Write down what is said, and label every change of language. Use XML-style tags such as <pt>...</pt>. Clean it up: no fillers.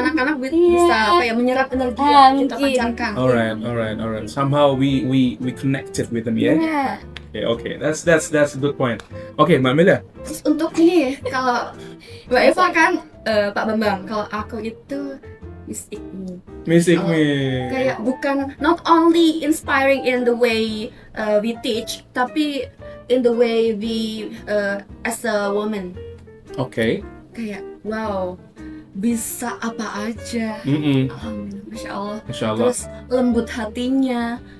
<id>anak-anak bisa menyerap energi yang kita pancarkan.</id> <en>Alright. Somehow we connected with them, yeah. Okay. That's a good point. Okay, Mbak Melia.</en> <id>Terus untuk ini kalau Mbak Eva kan Pak Bambang, kalau aku itu</id> <en>Music Me.</en> <id>Kayak bukan</id> <en>not only inspiring in the way we teach,</en> <id>tapi</id> <en>in the way we as a woman. Okay.</en> <id>Kayak wow, bisa apa aja. Alhamdulillah, Masya Allah. Terus lembut hatinya.</id>